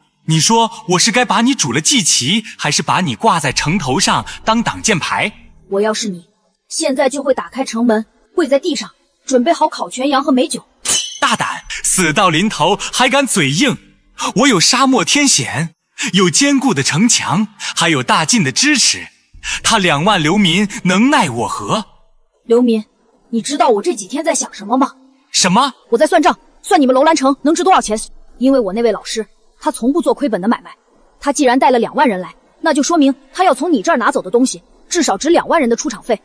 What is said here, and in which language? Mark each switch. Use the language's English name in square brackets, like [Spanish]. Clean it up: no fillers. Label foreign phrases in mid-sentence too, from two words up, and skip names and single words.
[Chinese] 你說我是該把你煮了祭旗，還是把你掛在城頭上當擋箭牌？我要是你，現在就會打開城門，跪在地上，準備好烤全羊和美酒。大膽，死到臨頭還敢嘴硬！我有沙漠天險，有堅固的城牆，還有大晉的支持，他2萬流民能奈我何？流民，你知道我這幾天在想什麼嗎？什麼？我在算賬，算你們楼兰城能值多少錢。因為我那位老師，他從不做虧本的買賣。他既然帶了2萬人來，那就說明他要從你這兒拿走的東西，至少值2萬人的出場費。